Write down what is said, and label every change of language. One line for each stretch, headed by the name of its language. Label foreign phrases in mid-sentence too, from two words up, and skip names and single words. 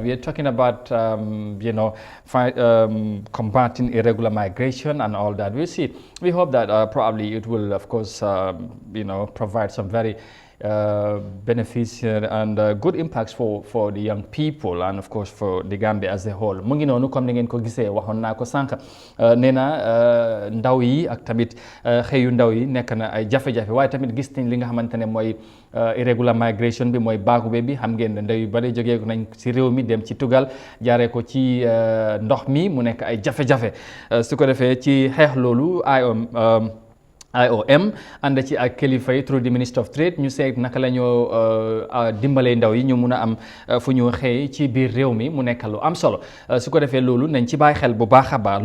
English: We are talking about, combating irregular migration and all that. We'll see. We hope that probably it will, of course, provide some very beneficial and good impacts for the young people and of course for the Gambia as a whole.
Wolof: Mu ngi noonu comme ni ngeen ko gisee waxoon naa ko sànq nee na ndaw yi ak tamit xëyu ndaw yi nekk na ay jafe-jafe waaye tamit gis nañ li nga xamante ne mooy
English: irregular migration
Wolof: bi mooy baagube bi xam ngeen ne ndaw yu bari jógee nañ ci réew mi dem ci tugal jaaree ko ci ndox mi mu nekk ay jafe-jafe su ko defee ci xeex loolu IOM ànd ci ak kilifa yi
English: through the Minister of Trade
Wolof: ñu seet naka la ñoo dimbalee ndaw yi ñu mun a am fu ñu xëy ci biir réew mi mu nekk lu am solo su ko defee loolu nañ ci bàyyi xel bu baax a baax